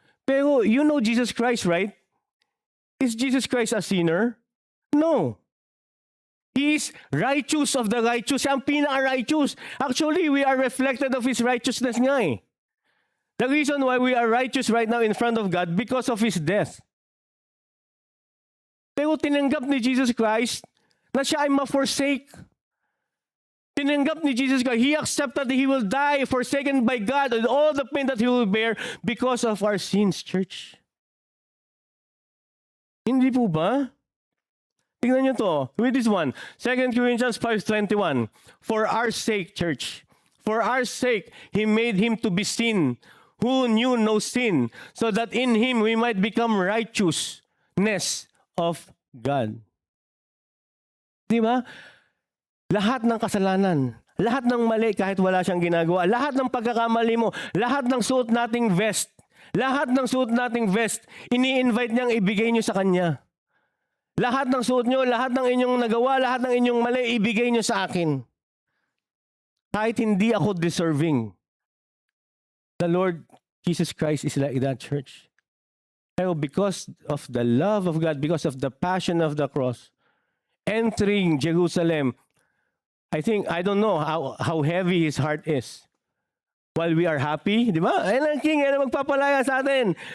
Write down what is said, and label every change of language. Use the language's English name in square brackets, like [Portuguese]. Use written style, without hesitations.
[English] Pero you know Jesus Christ, right? Is Jesus Christ a sinner? No. He is righteous of the righteous. [Filipino] Siya ang pinaka-righteous. [English] Actually, we are reflected of his righteousness nga eh. The reason why we are righteous right now in front of God because of his death. [Filipino] Pero tinanggap ni Jesus Christ na siya ay ma-forsake. Tinanggap ni Jesus Christ. [English] He accepted that he will die, forsaken by God, and all the pain that he will bear because of our sins, church. [Filipino] Hindi po ba? Tingnan niyo to. [English] Read this one. 2 Corinthians 5:21. For our sake, church, for our sake, he made him to be sin who knew no sin, so that in Him we might become righteousness of God. [Filipino] Di ba? Lahat ng kasalanan, lahat ng mali kahit wala siyang ginagawa, lahat ng pagkakamali mo, lahat ng suot nating vest, ini-invite niyang ibigay niyo sa Kanya. Lahat ng suot niyo, lahat ng inyong nagawa, lahat ng inyong mali, ibigay niyo sa akin. Kahit hindi ako deserving. [English] The Lord Jesus Christ is like that, church. Pero because of the love of God, because of the passion of the cross, entering Jerusalem, I don't know how heavy His heart is. While we are happy, di ba? [Filipino] Ayun ang King, ayun ang magpapalaya sa atin.